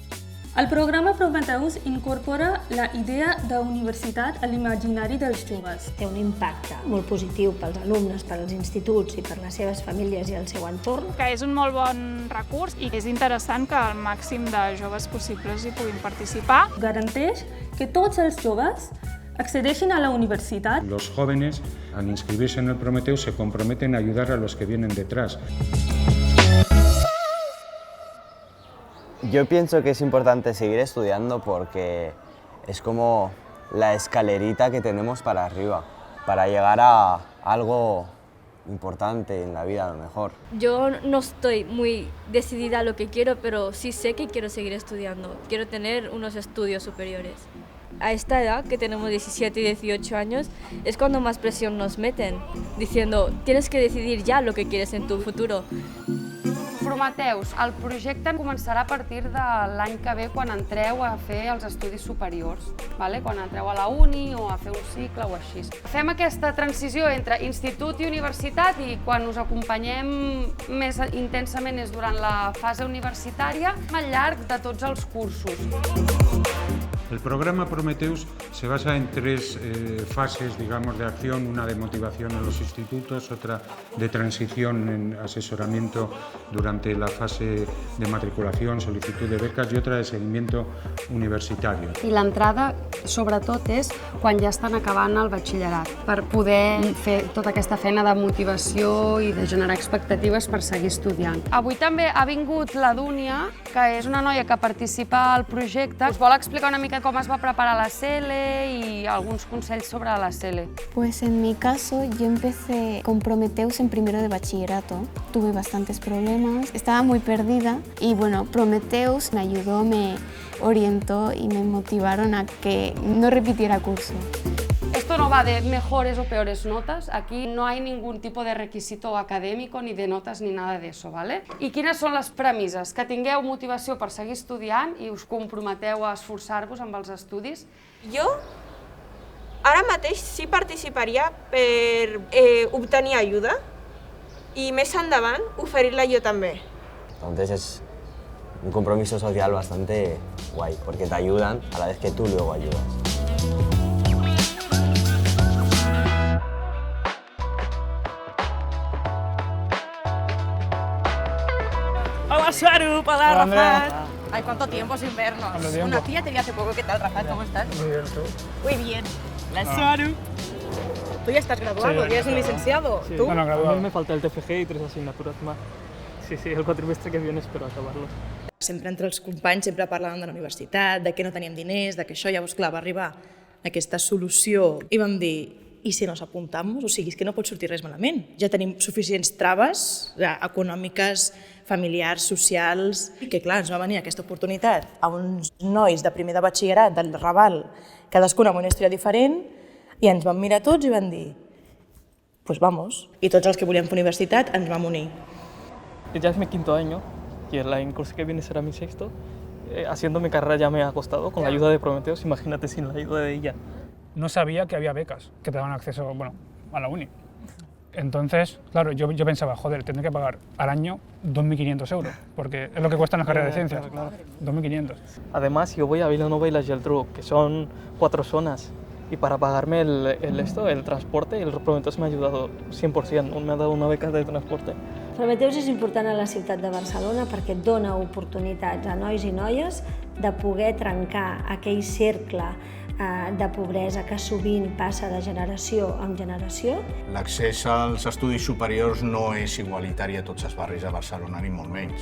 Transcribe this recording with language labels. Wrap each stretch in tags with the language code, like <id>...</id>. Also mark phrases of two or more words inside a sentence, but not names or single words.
<ca>El programa Prometeus incorpora la idea d'universitat a l'imaginari dels joves. Té un impacte molt positiu pels alumnes, pels instituts i per les seves famílies i el seu entorn. Que és un molt bon recurs i és interessant que el màxim de joves possibles hi puguin participar. Garanteix que tots els joves accedeixin a la universitat.</ca> <es>Los jóvenes, al inscribirse en el Prometeus, se comprometen a ayudar a los que vienen detrás. Yo pienso que es importante seguir estudiando porque es como la escalerita que tenemos para arriba, para llegar a algo importante en la vida a lo mejor. Yo no estoy muy decidida a lo que quiero, pero sí sé que quiero seguir estudiando. Quiero tener unos estudios superiores. A esta edad, que tenemos 17 y 18 años, es cuando más presión nos meten, diciendo, tienes que decidir ya lo que quieres en tu futuro.</es> <ca>Prometeus, el projecte començarà a partir de l'any que ve quan entreu a fer els estudis superiors, quan entreu a la uni o a fer un cicle o així. Fem aquesta transició entre institut i universitat i quan us acompanyem més intensament és durant la fase universitària al llarg de tots els cursos.</ca> <es>El programa Prometeus se basa en tres fases, digamos, de acción, una de motivación en los institutos, otra de transición en asesoramiento durante la fase de matriculación, solicitud de becas y otra de seguimiento universitario.</es> <ca>I l'entrada, sobretot, és quan ja estan acabant el batxillerat, per poder fer tota aquesta feina de motivació i de generar expectatives per seguir estudiant. Avui també ha vingut la Dúnia, que és una noia que participa al projecte. Us vol explicar una mica</ca> <es>cómo se va a preparar la SELE y algunos consejos sobre la SELE. Pues en mi caso yo empecé con Prometeus en primero de bachillerato. Tuve bastantes problemas, estaba muy perdida y bueno, Prometeus me ayudó, me orientó y me motivaron a que no repitiera curso. Esto no va de mejores o peores notas, aquí no hay ningún tipo de requisito académico ni de notas ni nada de eso, ¿vale?</es> <ca>I quines són les premisses? Que tingueu motivació per seguir estudiant i us comprometeu a esforçar-vos amb els estudis. Jo ara mateix sí participaria per obtenir ajuda i més endavant oferir-la jo també.</ca> <es>Entonces es un compromiso social bastante guay, porque te ayudan a la vez que tú luego ayudas. Hola, Saru, hola, Rafat. Ay, ¿cuánto tiempo sin vernos? Una tía te vi hace poco. ¿Qué tal, Rafat? ¿Cómo estás? Muy bien, ¿tú? Muy bien. La Saru. Tú ya estás graduado, ya eres un licenciado. Sí. ¿Tú? Bueno, graduado. A mí me falta el TFG y 3 asignaturas más. Sí, el quatrimestre que viene espero acabarlo.</es> <ca>Sempre entre els companys sempre parlàvem de la universitat, de que no teníem diners, de que això, llavors, clar, va arribar aquesta solució i vam dir, i si</ca> <es>nos apuntamos?</es> <ca>O sigui, és que no pot sortir res malament. Ja tenim suficients traves econòmiques, familiars, socials, i que clar, ens va venir aquesta oportunitat a uns nois de primer de batxillerat del Raval, cadascun amb una història diferent, i ens vam mirar tots i vam dir,</ca> <es>pues vamos.</es> <ca>I tots els que volíem fer universitat ens vam unir.</ca> <es>Ya es mi 5º año y el curso que viene será mi 6º. Haciendo mi carrera ya me ha costado con la ayuda de Prometeus, imagínate sin la ayuda de ella. No sabía que había becas que te daban acceso a la uni. Entonces, claro, yo pensaba, joder, tendré que pagar al año 2.500 euros, porque es lo que cuestan las carreras de ciencias, claro. 2.500. Además, yo voy a Vilanova y la Geltrú, que son 4 zonas, y para pagarme el transporte, el Prometeus me ha ayudado 100%, me ha dado una beca de transporte.</es> <ca>Prometeus és important a la ciutat de Barcelona perquè et dona oportunitats a nois i noies de poder trencar aquell cercle de pobresa que sovint passa de generació en generació. L'accés als estudis superiors no és igualitari a tots els barris de Barcelona, ni molt menys.</ca>